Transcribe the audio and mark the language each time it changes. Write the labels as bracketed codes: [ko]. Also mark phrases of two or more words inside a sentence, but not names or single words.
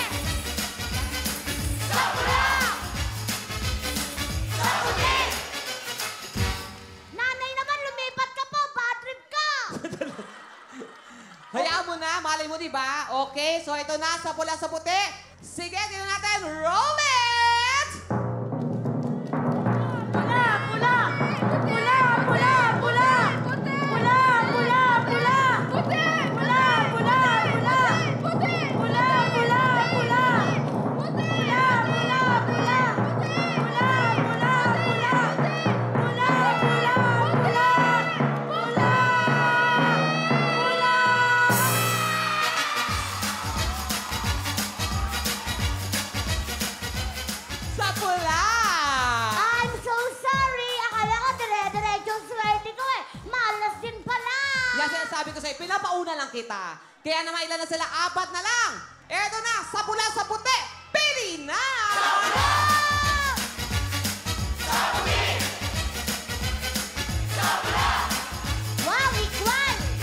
[tl] Sa pula! Sa puti! Nanay naman, lumipat ka po! Bad trip ka! Hayaan mo na, malay mo, di ba? Okay, so ito na, sa pula, sa puti. Sige, tingnan natin, [en] roll it! [tl] Pula! Pula! Pula! Pula! Pula! Pula! Pula! Pula! Puti! Pula! Pula! Pula! Puti! Pula! Pula! Pula! Puti! Pula! Pula! Pula! Pula! Pula! Pula! Pula! Pula! Pula! Pula! Sa pula! [en] I'm so sorry! [tl] Akala ko dire-diretso ang swerte ko eh. Malas din pala! Yan sinasabi ko sa'yo, pinapauna lang kita. Kaya naman ilan na sila, 4 na lang. Eto na, sa pula, sa puti, pili na! [en] Wow, equal!